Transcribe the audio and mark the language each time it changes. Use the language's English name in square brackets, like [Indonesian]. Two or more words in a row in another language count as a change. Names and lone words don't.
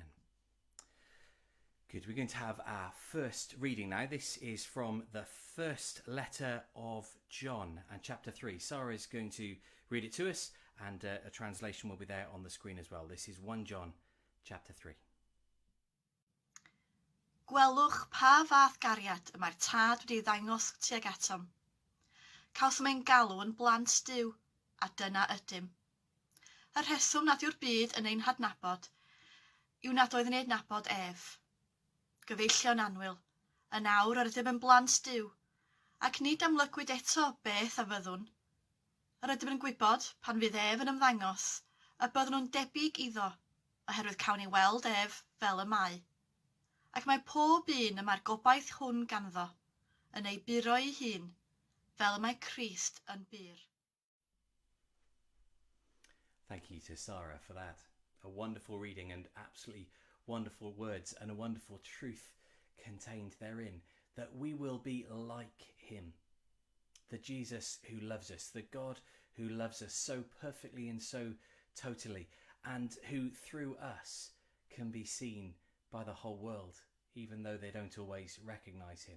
[English] Good. We're going to have our first reading now. This is from the first letter of John and chapter 3. Sarah is going to read it to us, and a translation will be there on the screen as well. This is 1 John chapter 3. [Welsh] Gwelwch pa fath gariad y mae'r tad wedi ddangos tuag atom. Cawsom ein galw yn blant Duw, a dyna ydym. Y rheswm nad yw'r byd yn ein hadnabod yw nad oedd yn ei adnabod ef. Gyfeillio'n annwyl, yn awr yr ydym yn blant Duw, ac nid amlygwyd eto beth a fyddwn. Yr ydym yn gwybod pan fydd ef yn ymddangos, y byddwn nhw'n debyg iddo, oherwydd cawn ni weld ef fel y mae. Ac mae pob un y mae'r gobaith hwn ganddo, yn ei buro ei hun, fel y mae Crist yn byr. [English] Thank you to Sarah for that. A wonderful reading and absolutely wonderful words and a wonderful truth contained therein, that we will be like him. The Jesus who loves us, the God who loves us so perfectly and so totally, and who through us can be seen by the whole world, even though they don't always recognize him.